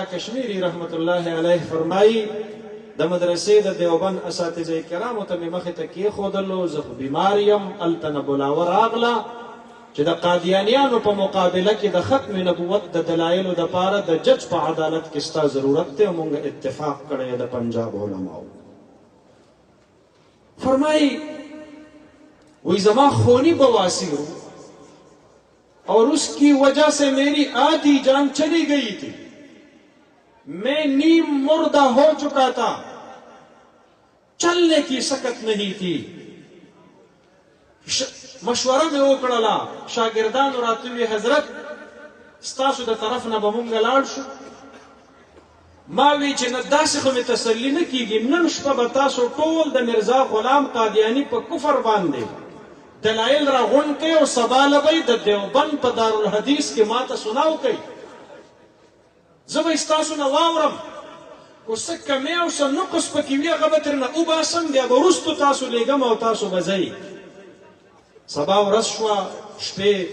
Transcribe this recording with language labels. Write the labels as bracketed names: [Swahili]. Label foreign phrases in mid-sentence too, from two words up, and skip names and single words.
[Pashto] کشمیری رحمت الله علیه فرمایي د مدرسې د دیوبند اساتذه کرامو ته مې مخې ته کېښودلو زه خو بیمار یم هلته نه بلاوه راغله چې د قادیانیانو په مقابله کې د ختم نبوت د دلایلو دپاره د جج په عدالت کې ستا ضرورت دی مونږ اتفاق کړی د پنجاب علماو فرمایي وہی زما خونی بواسیر [Urdu] اور اس کی وجہ سے میری آدھی جان چلی گئی تھی میں نیم مردہ ہو چکا تھا چلنے کی سکت نہیں تھی [Pashto] مشوره مې وکړله شاګردانو راته وی حضرت ستاسو د طرف نه به مونږ لاړ شو ما وی چې نه داسې خو مې تسلي نه کېږي نن شپه به تاسو ټول د مرزا غلام قادیاني په کفر باندې دلایل راغونډ کړئ او سبا لبئ د دیوبند په دارالحدیث کې ما ته سناو کوئ زه به ستاسو نه واورم خو څه کمی او څه نقص پکې وي هغه به ترنه وباسم بیا به وروستو تاسو لېږم او تاسو به ځئ سبا ورځ شوه شپې